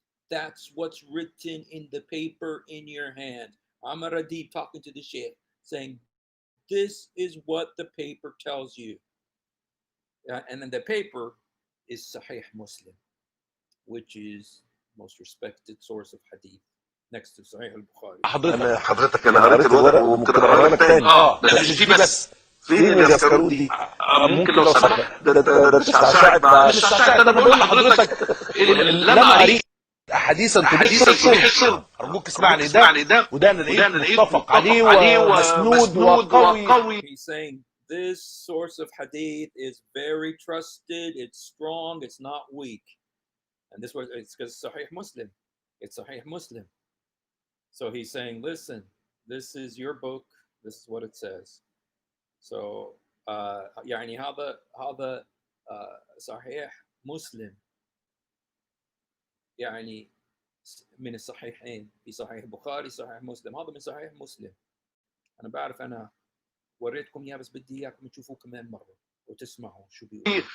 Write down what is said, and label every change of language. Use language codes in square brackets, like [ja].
[en] That's what's written in the paper in your hand. Ahmed Adib talking to the sheikh, saying, this is what the paper tells you. And then the paper is Sahih Muslim, which is most respected source of hadith next to Sahih al-Bukhari. [ar] حضرتك أنا قريت الورق وممكن أقرأ لك تاني. مش دي بس. فين اليسكرون دي؟ ممكن لو سمحت ده تستعشعت أنا بقول لحضرتك لما قريت حديثا تبيح الشرب. أرجوك اسمعني ده وده أنا لقيت متفق عليه ومسنود وقوي. [en] He's saying this source of hadith is very trusted, it's strong, it's not weak. And this was, it's because Sahih Muslim. It's Sahih Muslim. So he's saying, listen, this is your book, this is what it says. [ar] So, يعني هذا صحيح مسلم يعني من الصحيحين في صحيح البخاري صحيح مسلم هذا من صحيح مسلم. أنا بعرف أنا وريتكم اياه بس بدي اياكم تشوفوه كمان مره وتسمعوا شو بيقول.